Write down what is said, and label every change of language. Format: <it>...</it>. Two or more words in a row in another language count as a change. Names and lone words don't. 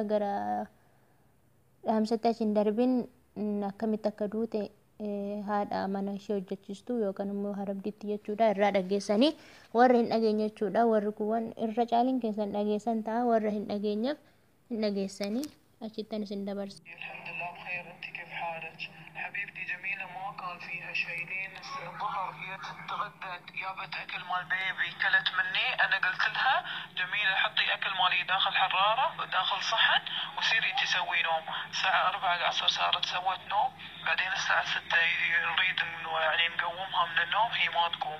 <om>Gara dhaamsatti achi hin darbin akkamitti akka duute haadha mana ishee hojjechiistu yookaan immoo harabdiitti jechuudha irraa dhageessanii warra hin dhageenye jechuudha. Warri kun irra caaliin keessan dhageessan ta'a. Warra hin dhageenyeef hin dhageessanii achittan isin dabarsa.</om> <ar>حبيبتي جميلة ما كان فيها شيء لين الظهر هي تغدت جابت اكل مال بيبي كلت مني. انا قلت لها جميلة حطي اكل مالي داخل حرارة داخل صحن وسيري تسوي نوم. الساعة 4 العصر صارت سوت نوم. بعدين الساعة 6 نريد يعني نقومها من النوم هي ما تقوم.</ar>